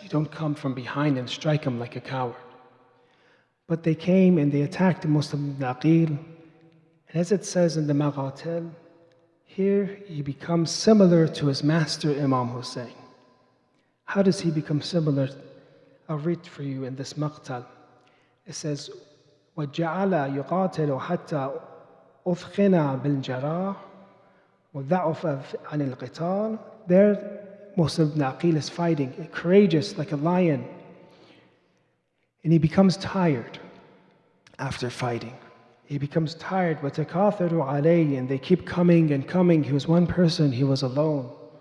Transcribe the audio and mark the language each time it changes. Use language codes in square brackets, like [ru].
[en] You don't come from behind and strike him like a coward. But they came and they attacked Muslim ibn Aqil. And as it says in the Maqatil, here he becomes similar to his master Imam Hussain. How does he become similar? I'll read for you in this maqtal. It says, [ar] وَجَعَلَ يُقَاتِلُ حَتَّى أُثْخِنَ بِالْجَرَاحِ وَضَعُفَ عَنِ الْقِتَالِ. [en] There, Muslim ibn Aqil is fighting, courageous like a lion. And he becomes tired after fighting. He becomes tired, [ar] وَتَكَاثَرُوا عَلَيْهِ, [en] and they keep coming and coming. He was one person, he was alone.